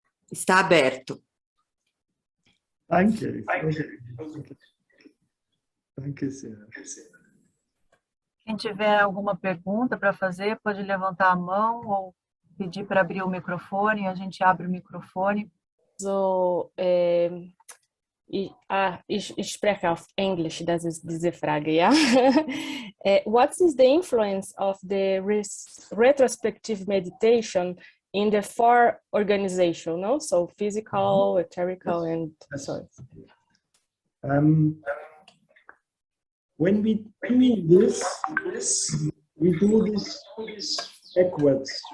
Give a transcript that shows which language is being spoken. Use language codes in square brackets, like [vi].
[pt] Está aberto. [de] Danke. Danke sehr. [pt] Quem tiver alguma pergunta para fazer, pode levantar a mão ou pedir para abrir o microfone, a gente abre o microfone. [de] So, ich spreche auf Englisch, das ist diese Frage, ja. [en] What is the influence of the retrospective meditation in the four organization, no? So physical, etherical, and so. When we do this, we do this backwards.